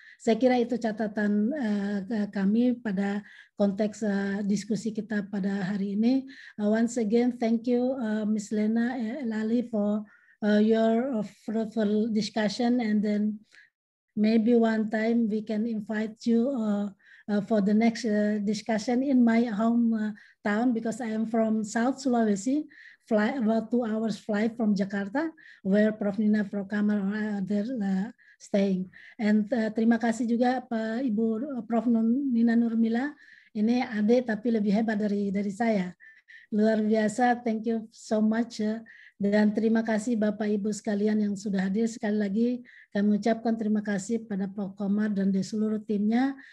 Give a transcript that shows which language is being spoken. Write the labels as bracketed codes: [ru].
[id] Saya kira itu catatan kami pada konteks diskusi kita pada hari ini. [en] Once again, thank you Ms. Leena El-Ali for your fruitful discussion, and then maybe one time we can invite you for the next discussion in my hometown, because I am from South Sulawesi. About 2 hours flight from Jakarta, where Prof Nina, Prof Kamal are there staying. [id] And terima kasih juga Pak Ibu Prof Nina Nurmila. Ini adik tapi lebih hebat dari saya. Luar biasa, [en] thank you so much. [id] Dan terima kasih Bapak Ibu sekalian yang sudah hadir. Sekali lagi kami ucapkan terima kasih pada Prof Komar dan di seluruh timnya.